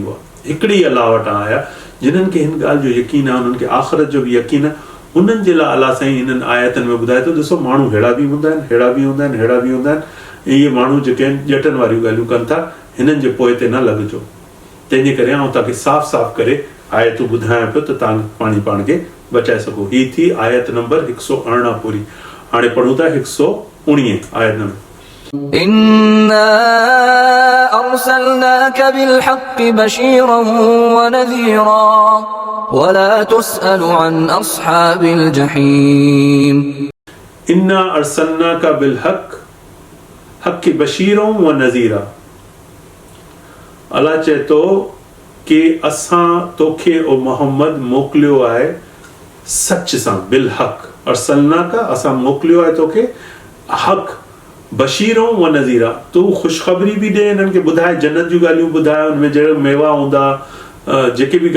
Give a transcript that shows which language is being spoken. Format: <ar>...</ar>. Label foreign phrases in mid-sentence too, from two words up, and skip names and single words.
<sd>हुआ हिकिड़े ई अलाह वटां आया जिन्हनि खे हिन ॻाल्हि जो यकीन आहे उन्हनि खे आख़िरत जो बि यकीन आहे उन्हनि जे लाइ अलाह साईं हिननि आयतनि में ॿुधाए थो ॾिसो माण्हू अहिड़ा बि हूंदा आहिनि अहिड़ा बि हूंदा आहिनि अहिड़ा बि हूंदा आहिनि इहे माण्हू जेके आहिनि ॼटनि वारियूं ॻाल्हियूं कनि था हिननि जे पोइ ते न लॻिजो तंहिंजे करे आउं तव्हांखे साफ़ साफ़ करे आयतूं ॿुधायां पियो त तव्हां पाण खे बचाए सघो हीअ थी आयत नंबर 118 पूरी हाणे पढ़ूं था 119 आयत नंबर</sd> <ar>إنا أرسلناك بالحق بشيرا ونذيرا ولا تسأل عن أصحاب الجحيم إنا أرسلناك بالحق بشيرا ونذيرا</ar> <sd>अलाह चए थो कि असां तोखे ओ मोहम्मद मोकिलियो आहे सच सां</sd> <ar>بالحق أرسلناك</ar> <sd>असां मोकिलियो आहे तोखे हक़</sd> <ar>بشيرا ونذيرا</ar> <sd>तू ख़ुशख़बरी बि ॾे हिननि खे ॿुधाए जन्नत जूं ॻाल्हियूं ॿुधाए हुनमें जहिड़ा मेवा हूंदा जेके बि</sd>